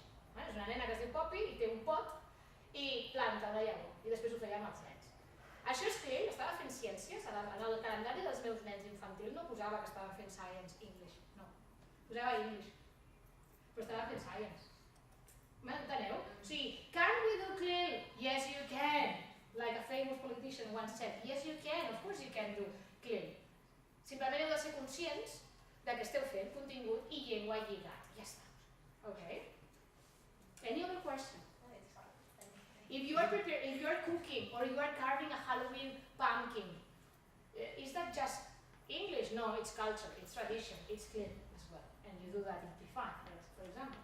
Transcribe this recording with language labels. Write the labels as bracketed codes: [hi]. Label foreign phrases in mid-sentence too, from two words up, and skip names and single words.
[ca] És una nena que es diu Poppy i té un pot i planta una llavor i després ho feia amb els nens. Això és CLIL, estava fent ciències, en el calendari dels meus nens infantil no posava que estaven fent [en] science, English, [ca] no, posava English, però estava fent science. M'enteneu? O sigui, [en] can we do CLIL? Yes you can! Like a famous politician once said, yes you can, of course you can do CLIL. [ca] Simplement heu de ser conscients que esteu fent contingut i llengua lligat. Ja està. [en] Okay? Any other question? If you are cooking or you are carving a Halloween pumpkin, is that just English? No, it's culture, it's tradition, it's CLIL as well. And you do that in P5, for example.